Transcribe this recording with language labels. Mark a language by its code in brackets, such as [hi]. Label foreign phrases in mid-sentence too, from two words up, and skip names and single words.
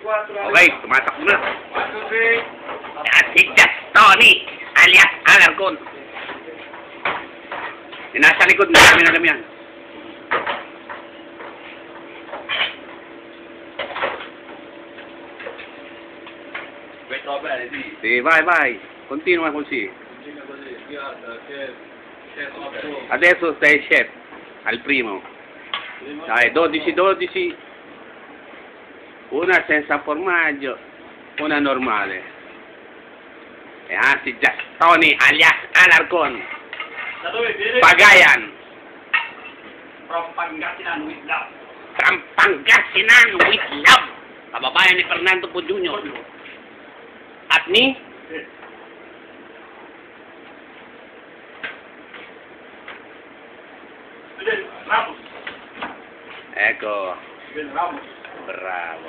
[tl] Okay, tumatak na. At si [en] Just Tony, [tl] alias Alarcon. Nasa likod na namin alam yan. [it] Sì, vai. Continua così. Adesso sei chef, al primo. Dai, 12. Una senza formaggio, una normale. E anzi, [en] Just Tony, [it] alias Alarcon. [tl] Pagayan. [en] From Pangasinan with love. From Pangasinan with love. [tl] Kababayan ni Fernando Po Jr. At ni Ramos. Eko. Ramos. [it] Bravo.